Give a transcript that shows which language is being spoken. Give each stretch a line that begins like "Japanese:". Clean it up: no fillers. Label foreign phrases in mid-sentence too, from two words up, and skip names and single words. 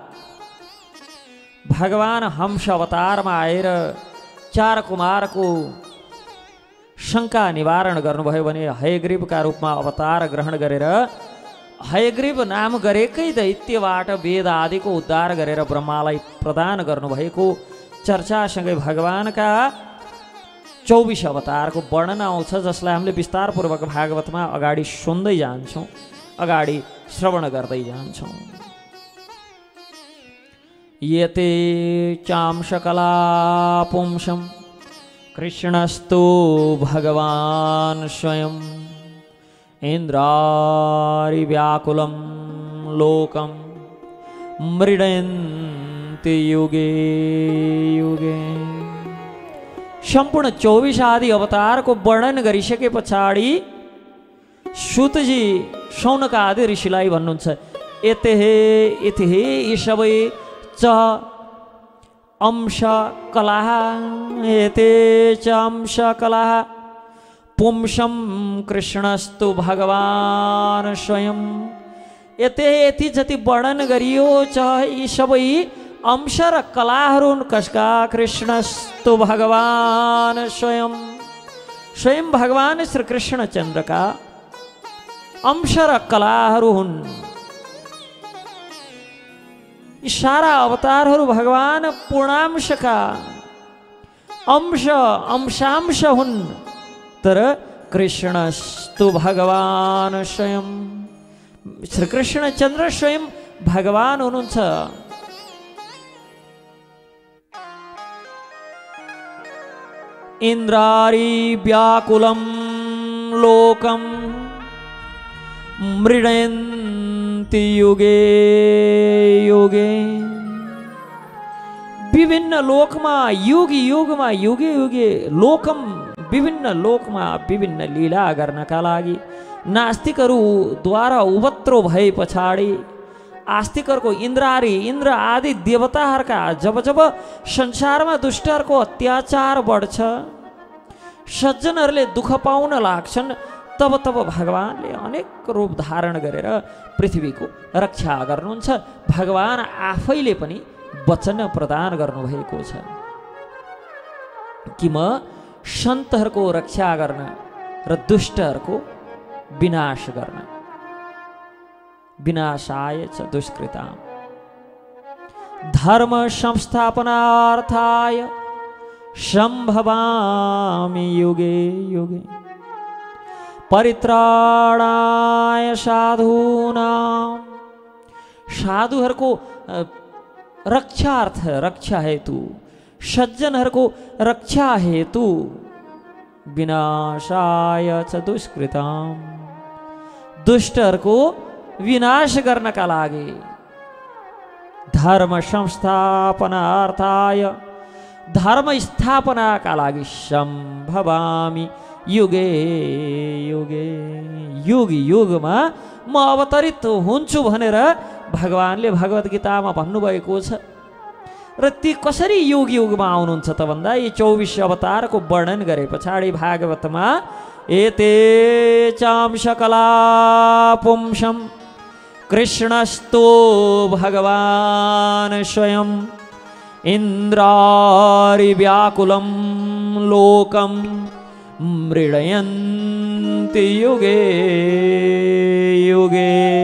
Nepali: भगवान हंस अवतारमा आएर 4 कुमारको शङ्का निवारण गर्नुभयो भने हयग्रीवका रूपमा अवतार ग्रहण गरेर हयग्रीव नाम गरेकै दैत्यबाट वेद आदिको उद्धार गरेर ब्रह्मालाई प्रदान गर्नुभएको चर्चासँगै भगवानका 24 अवतारको वर्णन आउँछ, जसलाई हामीले विस्तारपूर्वक भागवतमा अगाडि सुन्दै जान्छौँ, अगाडि श्रवण गर्दै जान्छौँ।
Sanskrit: यते चांशकला पुंसं कृष्णस्तु भगवान स्वयं इंद्रारि व्याकुलं लोकं मृडयन्ति युगे युगे।
Nepali: सम्पूर्ण 24 आदि अवतारको वर्णन गरिसके पछाडि सुतजी शौनक आदि ऋषिलाई भन्नुहुन्छ, यते यी सबै च अंश कलाः
Sanskrit: एते च अंश कलाः पुंसं कृष्णस्तु भगवान स्वयं।
Nepali: यति जति वर्णन गरियो छ यी सबै अंश र कलाहरू कसका?
Sanskrit: कृष्णस्तु भगवान स्वयं,
Nepali: स्वयं भगवान श्री कृष्णचन्द्रका अंश र कलाहरू हुन्। यी सारा अवतारहरू भगवान पूर्णांशका अंशांश हुन्, तर
Sanskrit: कृष्णस्तु भगवान स्वयं,
Nepali: श्री कृष्णचन्द्र स्वयं भगवान हुनुहुन्छ।
Sanskrit: इंद्रारि व्याकुलं लोकं मृडयन्ति युगे युगे।
Nepali: विभिन्न लोकमा
Sanskrit: युगे युगे लोकम
Nepali: विभिन्न लोकमा विभिन्न लीला गर्नका लागि नास्तिकहरूद्वारा उपद्रो भए पछाडि आस्तिकहरूको इन्द्र आदि देवताहरूका जब संसारमा दुष्टहरूको अत्याचार बढ्छ, सज्जनहरूले दुःख पाउन लाग्छन्, तब तब भगवानले अनेक रूप धारण गरेर पृथ्वीको रक्षा गर्नुहुन्छ। भगवान आफैले पनि वचन प्रदान गर्नुभएको छ कि म सन्तहरूको रक्षा गर्न र दुष्टहरूको विनाश गर्न।
Sanskrit: विनाशाय च दुष्कृताम् धर्म संस्थापनार्थाय सम्भवामि युगे युगे परित्राणाय साधूनां।
Nepali: साधुहरूको रक्षार्थ रक्षा हेतु, सज्जनहरूको रक्षा हेतु,
Sanskrit: विनाशाय च दुष्कृताम्
Nepali: दुष्टहरूको विनाश गर्नका लागि,
Sanskrit: धर्म संस्थापनार्थाय
Nepali: धर्म स्थापनाका लागि
Sanskrit: सम्भवामि युगे युगे
Nepali: युग युगमा म अवतरित हुन्छु भनेर भगवानले भगवत गीतामा भन्नुभएको छ। र ती कसरी युग युगमा आउनुहुन्छ त भन्दा यी 24 अवतारको वर्णन गरे पछाडि भागवतमा
Sanskrit: एते चाम सकला पुंसम कृष्णस्तो भगवान स्वयं इंद्रारि व्याकुलं लोकम मृडयन्ति युगे युगे।